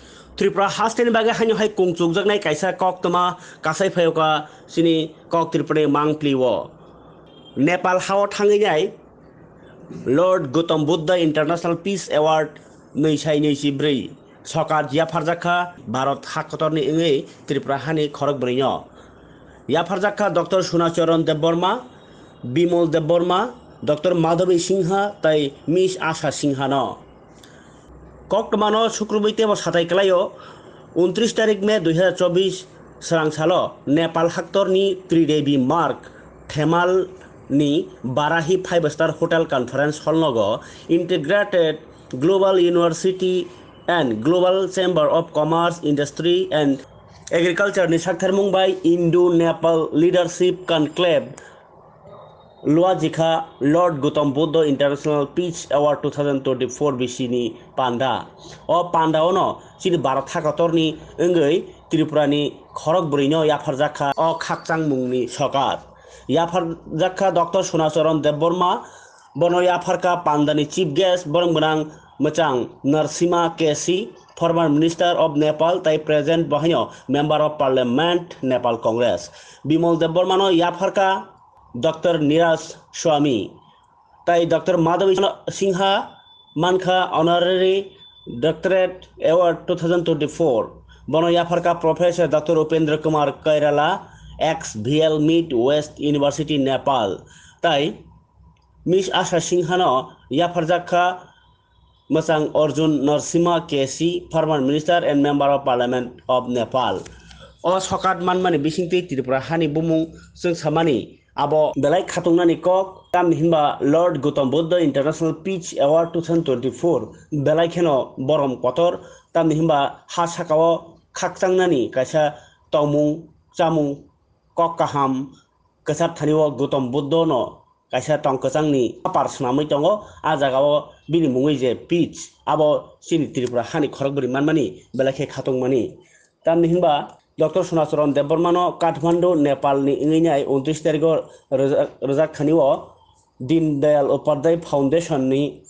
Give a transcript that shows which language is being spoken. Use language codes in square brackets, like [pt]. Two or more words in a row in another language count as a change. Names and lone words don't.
[trp] त्रिपुरा हास्टेन बागे हानि हाय कुंचुक जगनाय कायसा कक तमा कासाय फयोका सिनि कक त्रिपुरा मांग प्लिवो नेपाल हाव थाङैनाय लर्ड गौतम बुद्ध इंटरनेशनल पीस एवार्ड 2024 सकार याफारजाखा भारत हाकतरनि इंगै त्रिपुरा हानि खरक ब्रैनो याफारजाखा डॉक्टर सुनाचरण देबबर्मा बिमल देबबर्मा डॉक्टर माधवी सिंहा तै मिस आशा सिंहा न कक्टमानो शुक्रबैते व साथाय कलायो 29 तारिख मे 2024 सोरांसालो नेपाल हाक्टरनि त्रिदेवी मार्ग थेमाल नि बाराही [en] 5-star hotel conference hall [trp] नगो इंटीग्रेटेड ग्लोबल यूनिवर्सिटी एंड ग्लोबल चेम्बर ऑफ कॉमर्स इंडस्ट्री एंड एग्रीकल्चर नि साक्थार मुंबाई इंडो नेपाल लीडरशिप कॉन्क्लेव लुआजिखा लॉर्ड गौतम बुद्ध इंटरनेशनल पीस अवार्ड 2024 बिसिनि पांडा ओ पांडाओनो सिनि भारत हाकतरनि इंगै त्रिपुरानि खरक बुरैनो याफारजाखा ओ खाकचां मुंनि सकार याफारजाखा डॉक्टर सुनाचरण देबबर्मा बनो याफारका पांडानि [en] chief guest [trp] बरंगनां मचां नरसिम्हा केसी [en] former minister of Nepal [trp] तै प्रेजेंट बहाइनो [en] member of parliament Nepal [trp] कांग्रेस बिमल देबबर्मानो याफारका डॉक्टर नीरज स्वामी तै डॉक्टर माधवी सिंहा मानखा [en] honorary doctorate award 2024 [trp] बनो याफारका [en] professor doctor [trp] उपेंद्र कुमार कैराला [en] ex VL Mid West University Nepal [trp] तै मिस आशा सिंहानो याफारजाखा मचां अर्जुन नरसिम्हा केसी [en] former minister and member of parliament of Nepal [trp] ओ सकात मानमानि बिसिंति त्रिपुरा हानि बुमुं जों सामानि आबो बेलाय खातंनानि कक ताम हिमबा लॉर्ड गौतम बुद्ध इंटरनेशनल पीस अवार्ड 2024 बेलाय खेनो बरम कतर ताम हिमबा हा साकाव खाकचांनानि कायसा तमुं चामुं कक काहाम कसाब थानिव गौतम बुद्ध न कायसा टंकचांनि पार सनामै दङ आ जागाव बिनि मुङै जे पीस आबो सिनि त्रिपुरा हानि खरकबरि मानमानि बेलाय खातंमानि ताम हिमबा डॉक्टर सुनाचरण देबबर्मानो काठमांडू नेपाल नि इंगैनाय 29 तारिख रजाक खानिव दीनदयाल उपाध्याय फाउंडेशन नि